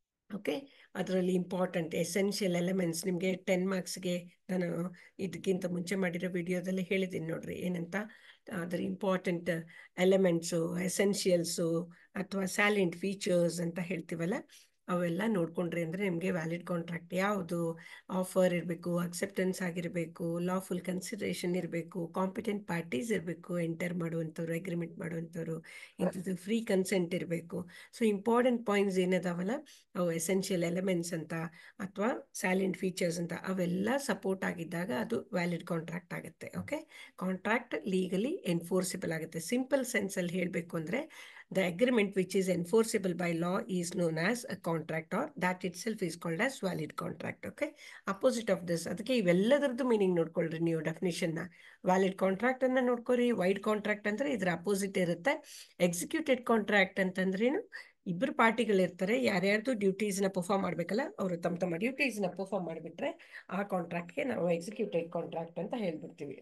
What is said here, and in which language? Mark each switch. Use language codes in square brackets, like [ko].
[kn] Okay, ಅದರಲ್ಲಿ important essential elements ನಿಮಗೆ 10 ಮಾರ್ಕ್ಸ್ಗೆ ನಾನು ಇದಕ್ಕಿಂತ ಮುಂಚೆ ಮಾಡಿರೋ ವಿಡಿಯೋದಲ್ಲಿ ಹೇಳಿದ್ದೀನಿ ನೋಡ್ರಿ, ಏನಂತ ಅದರ ಇಂಪಾರ್ಟೆಂಟ್ ಎಲಿಮೆಂಟ್ಸು, ಎಸೆನ್ಷಿಯಲ್ಸು ಅಥವಾ ಸ್ಯಾಲೆಂಟ್ ಫೀಚರ್ಸ್ ಅಂತ ಹೇಳ್ತೀವಲ್ಲ, ಅವೆಲ್ಲ ನೋಡ್ಕೊಂಡ್ರಿ ಅಂದರೆ ನಿಮಗೆ ವ್ಯಾಲಿಡ್ ಕಾಂಟ್ರಾಕ್ಟ್ ಯಾವುದು, ಆಫರ್ ಇರಬೇಕು, ಅಕ್ಸೆಪ್ಟೆನ್ಸ್ ಆಗಿರಬೇಕು, ಲಾಫುಲ್ ಕನ್ಸಿಡರೇಷನ್ ಇರಬೇಕು, ಕಾಂಪಿಟೆಂಟ್ ಪಾರ್ಟೀಸ್ ಇರಬೇಕು, ಎಂಟರ್ ಮಾಡುವಂಥವ್ರು, ಅಗ್ರಿಮೆಂಟ್ ಮಾಡುವಂಥವ್ರು, ಇಂಥದ್ದು ಫ್ರೀ ಕನ್ಸೆಂಟ್ ಇರಬೇಕು. ಸೊ ಇಂಪಾರ್ಟೆಂಟ್ ಪಾಯಿಂಟ್ಸ್ ಏನದಾವಲ್ಲ, ಅವು ಎಸೆನ್ಷಿಯಲ್ ಎಲಿಮೆಂಟ್ಸ್ ಅಂತ ಅಥವಾ ಸ್ಯಾಲೆಂಟ್ ಫೀಚರ್ಸ್ ಅಂತ, ಅವೆಲ್ಲ ಸಪೋರ್ಟ್ ಆಗಿದ್ದಾಗ ಅದು ವ್ಯಾಲಿಡ್ ಕಾಂಟ್ರಾಕ್ಟ್ ಆಗುತ್ತೆ. ಓಕೆ, ಕಾಂಟ್ರಾಕ್ಟ್ ಲೀಗಲಿ ಎನ್ಫೋರ್ಸಿಬಲ್ ಆಗುತ್ತೆ. ಸಿಂಪಲ್ ಸೆನ್ಸಲ್ಲಿ ಹೇಳಬೇಕು ಅಂದರೆ, [en] the agreement which is enforceable by law is known as a contract, or that itself is called as valid contract. Okay, opposite of this, [kn] ಅದಕ್ಕೆ ಇವೆಲ್ಲದರದ್ದು meaning ನೋಡ್ಕೊಳ್ರಿ ನೀವು ಡೆಫಿನಿಷನ್ನ. Valid contract ಅನ್ನ ನೋಡ್ಕೊರಿ. Wide contract ಅಂದರೆ ಇದರ opposite ಇರುತ್ತೆ. Executed contract ಅಂತಂದ್ರೇನು, ಇಬ್ಬರು ಪಾರ್ಟಿಗಳಿರ್ತಾರೆ, ಯಾರ್ಯಾರ್ದು ಡ್ಯೂಟೀಸ್ನ perform ಮಾಡಬೇಕಲ್ಲ, ಅವರು ತಮ್ಮ ಡ್ಯೂಟೀಸ್ನ ಪರ್ಫಾರ್ಮ್ ಮಾಡಿಬಿಟ್ರೆ ಆ ಕಾಂಟ್ರಾಕ್ಟ್ಗೆ ನಾವು ಎಕ್ಸಿಕ್ಯೂಟೆಡ್ ಕಾಂಟ್ರಾಕ್ಟ್ ಅಂತ ಹೇಳ್ಬಿಡ್ತೀವಿ.